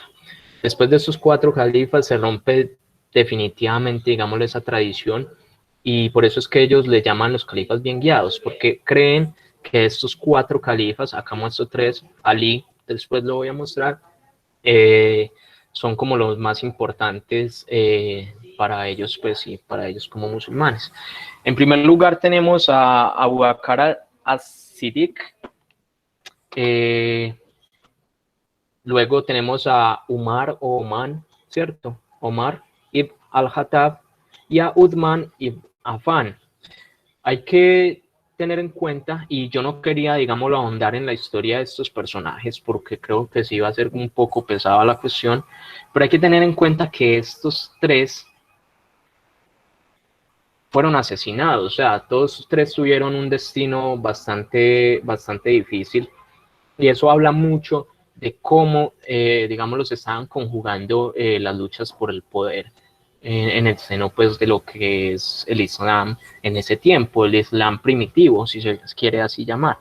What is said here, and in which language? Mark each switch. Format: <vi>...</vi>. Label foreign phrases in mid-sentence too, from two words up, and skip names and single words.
<es>Después de estos 4 califas se rompe definitivamente, digámoslo, esa tradición, y por eso es que ellos le llaman los califas bien guiados, porque creen que estos 4 califas, acá muestro 3, Ali, después lo voy a mostrar, eh, son como los más importantes para ellos, pues sí, para ellos como musulmanes. En primer lugar tenemos a Abu Bakr as-Siddiq, luego tenemos a Umar o Oman, ¿cierto? Omar ibn al-Khattab y a Uthman ibn Affan. Hay que tener en cuenta, y yo no quería, digámoslo, ahondar en la historia de estos personajes porque creo que sí iba a ser un poco pesada la cuestión, pero hay que tener en cuenta que estos 3 fueron asesinados, o sea, todos 3 tuvieron un destino bastante difícil, y eso habla mucho de cómo, digámoslo, se estaban conjugando las luchas por el poder en el seno, pues, de lo que es el Islam en ese tiempo, el Islam primitivo, si se quiere así llamar.</es>